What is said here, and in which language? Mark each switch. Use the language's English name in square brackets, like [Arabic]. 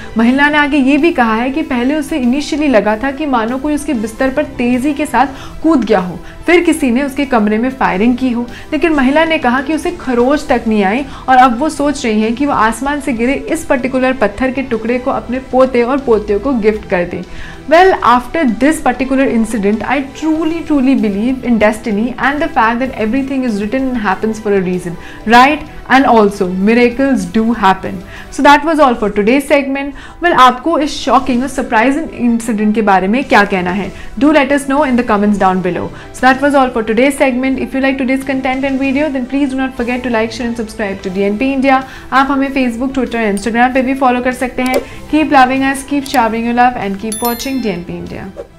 [Hindi] महिला ने आगे ये भी कहा है कि पहले उसे इनिशियली लगा था कि मानो कोई उसके बिस्तर पर तेजी के साथ कूद गया हो, फिर किसी ने उसके कमरे में फायरिंग की हो, लेकिन महिला ने कहा कि उसे खरोच तक नहीं आई और अब वो सोच रही है कि वो आसमान से गिरे इस पर्टिकुलर पत्थर के टुकड़े को अपने पोते और पोतियों को गिफ्ट कर दे। [English] Well, after this particular incident, I truly believe in destiny and the fact that everything is written and happens for a reason, right? And also, miracles do happen. So that was all for today's segment. [Hindi] Well, आपको इस shocking और surprising incident के बारे में क्या कहना है? [English] Do let us know in the comments down below. So that was all for today's segment. If you like today's content and video, then please do not forget to like, share and subscribe to DNP India. [Hindi] आप हमें Facebook, Twitter, Instagram पे भी follow कर सकते हैं। [English] Keep loving us, keep showering your love and keep watching DNP India.